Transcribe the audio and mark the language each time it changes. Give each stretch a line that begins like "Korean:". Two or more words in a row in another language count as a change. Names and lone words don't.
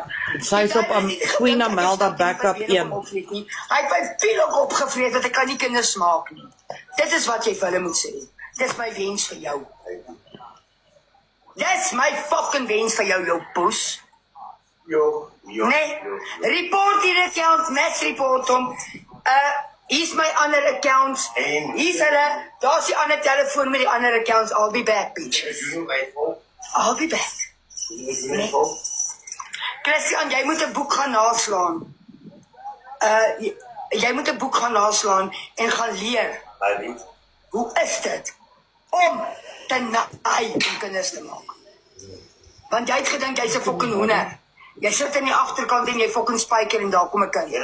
Afrikaans: Sy is op Queen Amelda backup 1. Hy het my piel ook opgevreet dat ek kan nie kinders maak nie. Dit is wat jy vir hulle moet sê. Dis my wens vir jou. Dis my fucking wens vir jou, jou poes. Nee, report die account,
English: mass report
Afrikaans: hom. Hier's my ander accounts. Hier's hulle, daar's die ander telefoon met die ander accounts.
English: I'll be back, bitches. I'll be back.
Afrikaans: Nee. Christian, jy moet 'n boek gaan naslaan. Jy moet 'n boek gaan naslaan en gaan leer. Hoe is dit om te naai om kinders te maak? Want jy het gedink jy's 'n fucking hoender. Jy sit in die agterkant en jy fucking spyker en daar kom 'n kind.